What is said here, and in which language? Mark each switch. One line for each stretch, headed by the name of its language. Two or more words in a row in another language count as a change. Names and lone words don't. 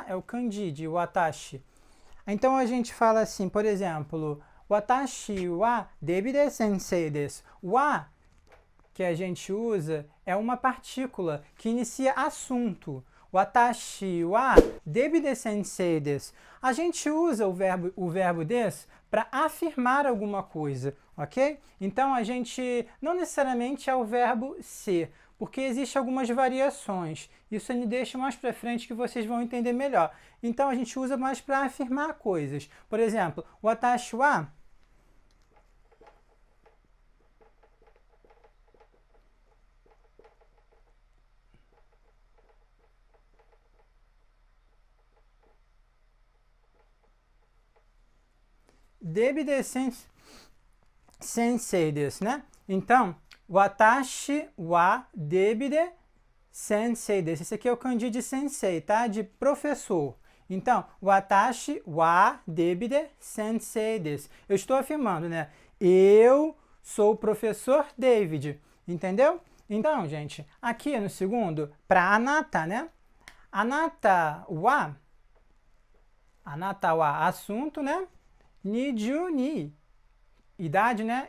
Portuguese: É o kanji de watashi. Então a gente fala assim, por exemplo,
Japanese: 私はDavid先生です.
Portuguese: Wa, que a gente usa, é uma partícula que inicia assunto.
Japanese: 私はDavid先生です.
Portuguese: A gente usa o verbo desu para afirmar alguma coisa, ok? Então a gente não necessariamente é o verbo ser, porque existem algumas variações. Isso me deixa mais para frente que vocês vão entender melhor. Então a gente usa mais para afirmar coisas. Por exemplo,
Japanese: 私はDavid先生です,
Portuguese: né? Então,
Japanese: 私はDavid先生です.
Portuguese: Esse aqui é o kanji de sensei, tá? De professor. Então,
Japanese: 私はDavid先生です.
Portuguese: Eu estou afirmando, né? Eu sou o professor David. Entendeu? Então, gente, aqui no segundo, para anata, né?
Japanese: あなたは,
Portuguese: assunto, né?
Japanese: 二十二,
Portuguese: idade, né?